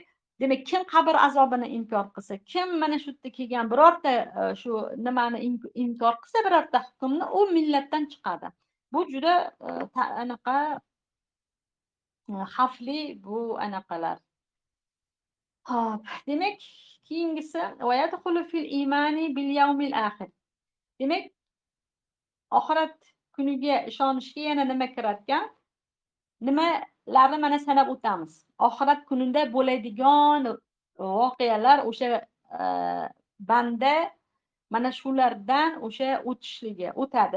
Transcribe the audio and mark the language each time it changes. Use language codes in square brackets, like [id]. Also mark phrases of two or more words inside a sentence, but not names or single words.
[uz] Demak, kim qabr azobini inkor qilsa, kim mana shu yerda kelgan birorta shu nimani inkor qilsa, birorta hukmni, u millatdan chiqadi. Bu juda anaqa xavfli bu anaqalar. Hop, demak, keyingisi [ar] ويدخل في الإيمان باليوم الآخر. [uz] Demak, oxirat kuniga ishonishga yana nima kiratgan? Nimalarni mana sanab o'tamiz. Oxirat kunida bo'ladigan voqealar o'sha banda mana shulardan o'sha o'tadi.